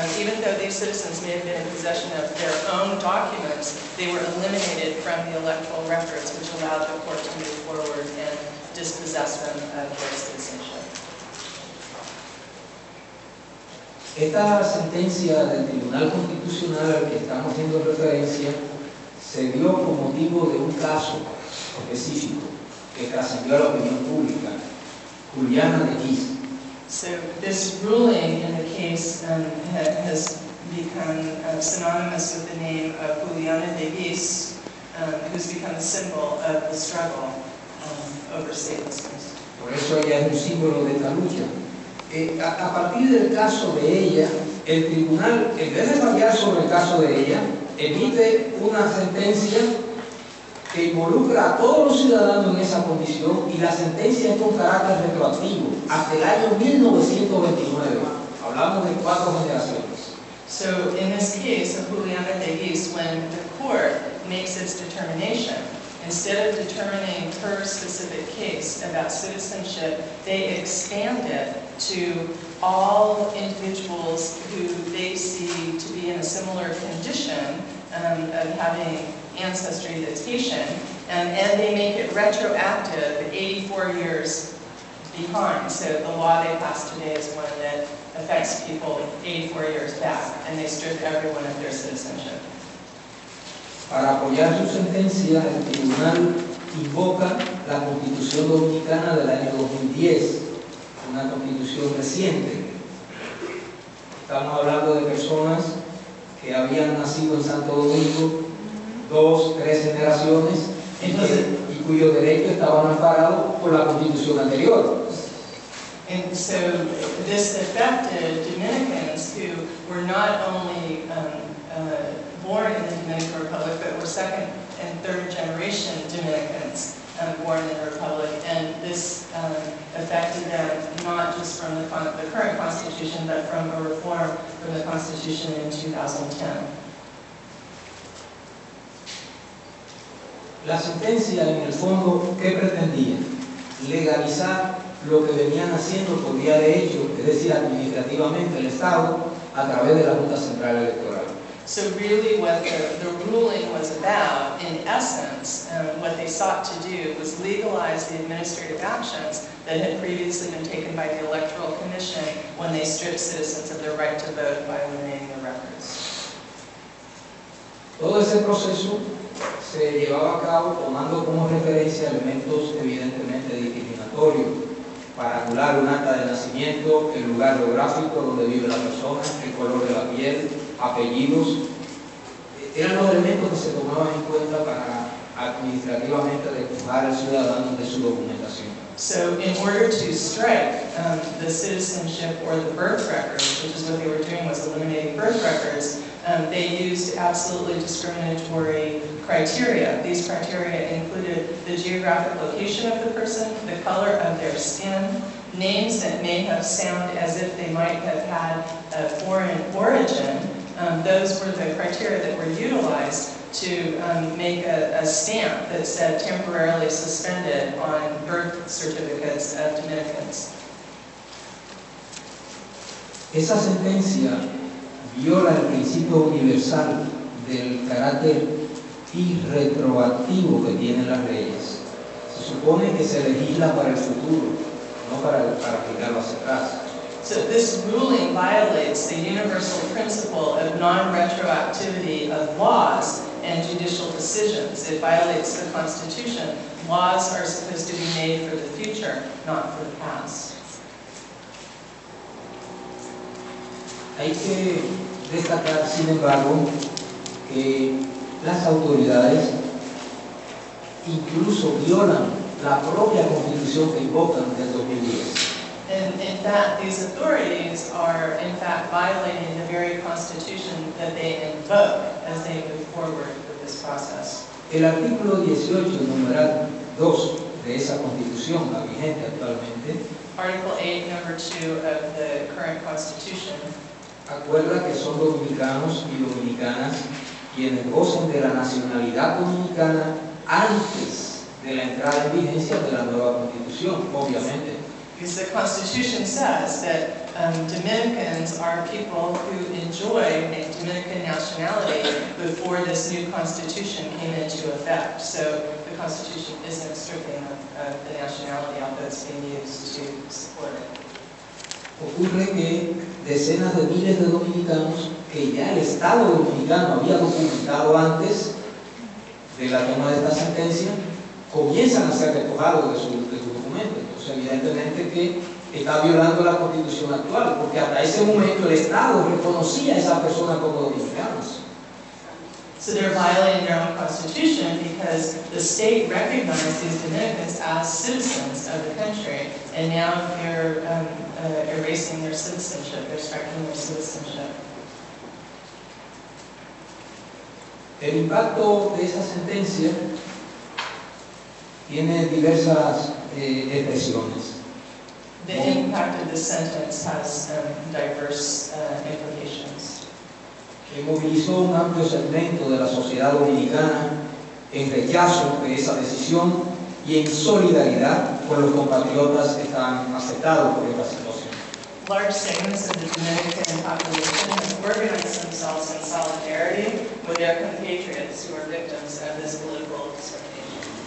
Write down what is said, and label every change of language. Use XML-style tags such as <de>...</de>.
<en>Even though these citizens may have been in possession of their own documents, they were eliminated from the electoral records, which allowed the court to move forward and dispossess them of their citizenship.</en> <es>Esta sentencia del Tribunal Constitucional al que estamos haciendo referencia se dio por motivo de un caso específico que trascendió a la opinión pública, Juliana de Guis.</es> <en>So this ruling in the case has become synonymous with the name of Juliana de Guis, who's become a symbol of the struggle over statelessness.</en> <es>Por eso ella es un símbolo de esta lucha. A partir del caso de ella, el tribunal, en vez de fallar sobre el caso de ella, emite una sentencia que involucra a todos los ciudadanos en esa condición, y la sentencia es con carácter retroactivo hasta el año 1929. Hablamos de 4 generaciones.</es> <en>So in this case of Juliana Teguis, when the court makes its determination, instead of determining her specific case about citizenship, they expand it to all individuals who they see to be in a similar condition of having ancestry that's Haitian, and they make it retroactive 84 years behind. So the law they passed today is one that affects people 84 years back, and they strip everyone of their citizenship.</en> <es>Para apoyar su sentencia, el tribunal invoca la Constitución Dominicana del año 2010, una constitución reciente. Estamos hablando de personas que habían nacido en Santo Domingo 2, 3 generaciones y cuyos derechos estaban amparados por la Constitución anterior.</es> <en>And so this affected Dominicans who were not only born in the Dominican Republic, but were second and third generation Dominicans born in the Republic. And this affected them not just from the current Constitution, but from a reform from the Constitution in 2010.</en> <es>La sentencia, en el fondo, ¿qué pretendía? Legalizar lo que venían haciendo por vía de hecho, es decir, administrativamente el Estado, a través de la Junta Central Electoral.</es> <en>So really what the ruling was about, in essence, what they sought to do was legalize the administrative actions that had previously been taken by the Electoral Commission when they stripped citizens of their right to vote by eliminating their records.</en> <es>Todo ese proceso se llevaba a cabo tomando como referencia elementos evidentemente discriminatorios para anular un acta de nacimiento, el lugar geográfico donde vive la persona, el color de la piel, apellidos. Eran los elementos que se tomaban en cuenta para administrativamente despojar al ciudadano de su documentación.</es> <en>So in order to strike the citizenship or the birth records, which is what they were doing, was eliminating birth records, they used absolutely discriminatory criteria. These criteria included the geographic location of the person, the color of their skin, names that may have sounded as if they might have had a foreign origin. Those were the criteria that were utilized to make a stamp that said temporarily suspended on birth certificates of Dominicans.</en> <es>Esa sentencia viola el principio universal del carácter irretroactivo que tienen las leyes. Se supone que se legisla para el futuro, no para aplicarlo hacia atrás.</es> <en>So this ruling violates the universal principle of non-retroactivity of laws and judicial decisions. It violates the Constitution. Laws are supposed to be made for the future, not for the past.</en> <es>Hay que destacar, sin embargo, que las autoridades incluso violan la propia Constitución que invocan del 2010.</es> <en>And in fact, these authorities are in fact violating the very Constitution that they invoke as they move forward with this process.</en> <es>El artículo 18, numeral 2 de esa Constitución, la vigente actualmente,</es> <en>Article 8, number 2 of the current Constitution</en> <es>acuerda que son dominicanos y dominicanas quienes gozan de la nacionalidad dominicana antes de la entrada en vigencia de la nueva Constitución, obviamente.</es> <en>Because the Constitution says that Dominicans are people who enjoy Dominican nationality before this new Constitution came into effect. So the Constitution isn't stripping of the nationality, although it's being used to support it.</en> <es>Ocurre que decenas de miles de dominicanos que ya el Estado dominicano había documentado antes de la toma de esta sentencia comienzan a ser despojados de su documento. Entonces, evidentemente que está violando la Constitución actual, porque hasta ese momento el Estado reconocía a esa persona como dominicanos.</es> <en>So they're violating their own Constitution because the state recognized these Dominicans as citizens of the country, and now they're erasing their citizenship, they're striking their citizenship.</en> <es>El impacto de esa sentencia tiene diversas expresiones.</es> <en>The impact of this sentence has diverse implications.</en> <es>Que movilizó un amplio segmento de la sociedad dominicana en rechazo de esa decisión y en solidaridad con los compatriotas que están afectados por esta situación.</es> <en>Large segments of the Dominican population have organized themselves in solidarity with their compatriots who are victims of this political discrimination.</en>